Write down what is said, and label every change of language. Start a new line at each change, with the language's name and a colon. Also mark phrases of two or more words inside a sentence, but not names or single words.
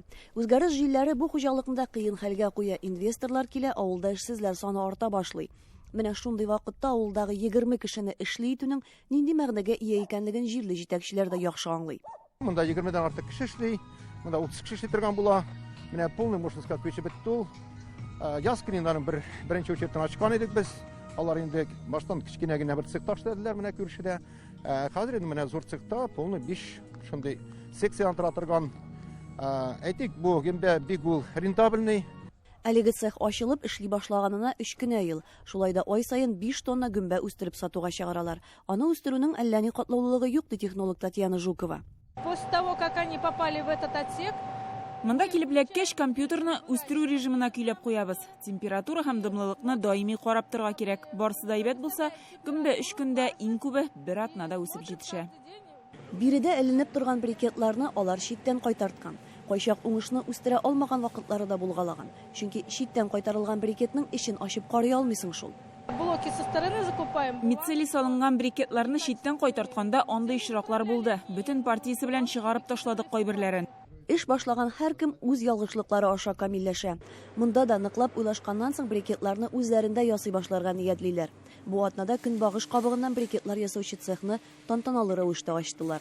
Tatar: Үзгәреш җилләре бу хуҗалыкны кыен хәлгә куя. Инвесторлар килә, авылда эшсезләр саны арта башлый. Менә шундый вакытта авылдагы 20 кешене эшли итүнең нинди мәгънәгә ия икәнлеген җирле җитәкчеләр дә яхшы аңлый. Монда 20-дан артык кеше эшли, монда 30 кеше эшли торган була. Менә
Russian: полный можно сказать
Tatar: көче бетте ул. Яз көннәрен беренче учеттан ачкан идек без. Алар инде баштан кичкенә генә бер цех ташладылар менә күршедә. Хәзер инде менә зур цехта полный 5 шундый секция тора торган. Әйтик, бу гембә бик ул рентабельный. Әлеге цех ачылып эшли башлаганына 3 кенә ел. Шулай да ай сайын 5 тонна гөмбә үстереп сатуга чыгаралар. Аны үстерүнең әллә ни катлаулылыгы юк, ди технолог Татьяна Жукова.
Russian: После того, как они попали в этот отсек,
Tatar: Монда килеп эләккәч компьютерны үстерү режимына көйләп куябыз. Температура һәм дымлылыкны даими карап торырга кирәк. Барсы да әйбәт булса, гөмбә 3 көндә иң күбе бер атнада үсеп җитешә. Биредә эленеп торган брикетларны алар читтән кайтарткан. Кайчак уңышны үстерә алмаган вакытлары да булгалаган. Чөнки читтән кайтарылган брикетның эшен ачып карый алмыйсың шул.
Russian: блоки со стороны закупаем.
Tatar: Мицели салынган брикетларны читтән кайтартканда андый очраклар булды. Бөтен партиясе белән чыгарып ташладык кайберләрен. Эш башлаган һәркем үз ялгышлыклары аша камилләшә. Монда да ныклап уйлашканнан соң брикетларны үзләрендә ясый башларга ниятлиләр. Бу атнада көнбагыш кабыгыннан брикетлар ясаучы цехны тантаналы рәвештә ачтылар.